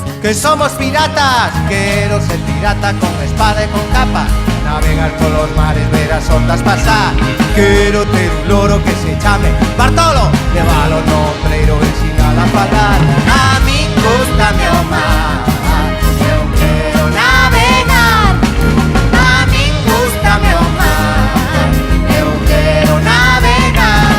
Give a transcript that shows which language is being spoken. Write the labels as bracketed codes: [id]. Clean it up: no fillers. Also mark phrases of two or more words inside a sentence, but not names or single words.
[es] que somos piratas. Quiero ser pirata con espada y con capa, navegar por los mares, ver las ondas pasar. [gl] Quiero ter un loro que se chame Bartolo, levalo no treiro e ensinala a falar. A min gústame o mar, eu quero navegar. A min gústame o mar, eu quero navegar.